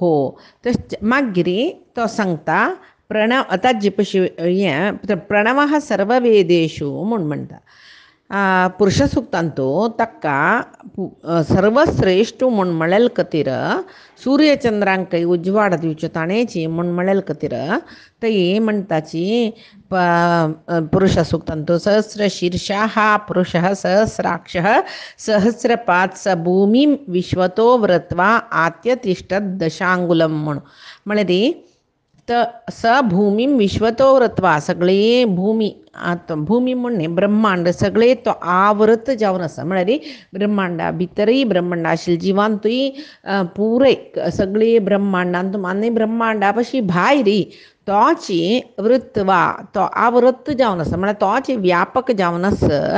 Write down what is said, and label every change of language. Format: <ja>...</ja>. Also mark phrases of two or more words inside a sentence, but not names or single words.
<kok>तशें मागीर तो सांगता प्रणव ताजे पशी हें</kok> <sa>प्रणवः सर्ववेदेषु</sa> <kok>म्हूण म्हणटा. पुरुष सुक्तांत ताका सर्वश्रेष्ठ म्हूण म्हणलेले खातीर सूर्यचंद्रांकय उजवाड दिवचे ताणेची म्हूण म्हणलेले खातीर थंय म्हणटाची पुरुष सुक्तांत</kok> <sa>सहस्र शीर्षाः पुरुषः सहस्राक्षः सहस्रपाद स भूमिं विश्वतो व्रत्वा आत्यतिष्ठत् दशांगुलं</sa> <kok>म्हूण म्हळ्यार</kok> <sa>स भूमीं विश्वतो व्रत्वा</sa> <kok>सगळे भूमी भूमी म्हणणे ब्रह्मांड सगळे तो आवृत जावन आसा. म्हळ्यार ब्रह्मांडा भितरय ब्रह्मांड आशिल्ले जिवांतूय पुरे सगळे ब्रह्मांडांत आनी ब्रह्मांडा पशी भायर तोची वृत्वा तो आवृत जावन आसा म्हळ्यार तोची व्यापक जावन आसा.</kok>